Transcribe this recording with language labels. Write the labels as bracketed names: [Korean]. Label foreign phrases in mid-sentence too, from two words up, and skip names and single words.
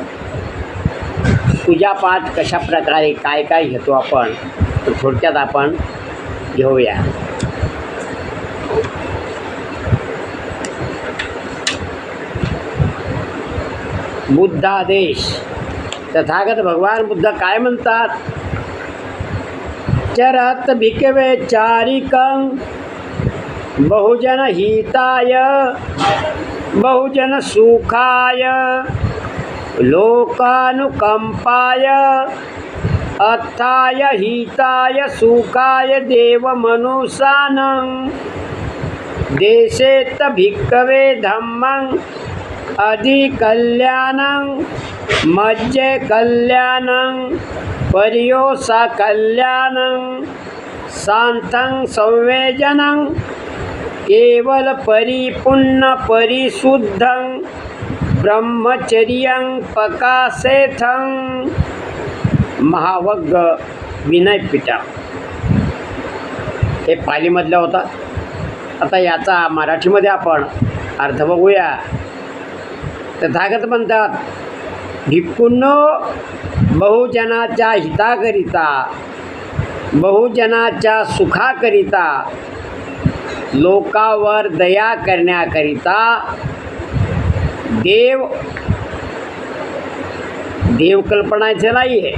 [Marathi] पूजापाठ कशा प्रकारे काय काय घेतो आपण तर थोडक्यात आपण घेऊया. बुद्धादेश. तथागत भगवान बुद्ध काय म्हणतात. [Pali] चरत भिकवे चारिकं बहुजन हिताय बहुजन सुखाय लोकानुकंपाय अर्थाय हिताय सुखाय देव मनुष्यानं देशेत भिक्खवे धम्मं अधिकल्याणं मज्जे कल्याणं पर्योसा कल्याणं शांतं संवेजनं केवल परिपूर्ण परिशुद्धं ब्रह्मचर्यं प्रकाशेथं. [Marathi] महावग्ग विनयपीठ हे पालीमधलं होता. आता याचा मराठीमध्ये आपण अर्थ बघूया. तथागत म्हणतात, भिक्खूंनो, बहुजनाच्या हिताकरिता बहुजनाच्या सुखाकरिता लोकावर दया करण्याकरिता देव कल्पनाचं नाही आहे.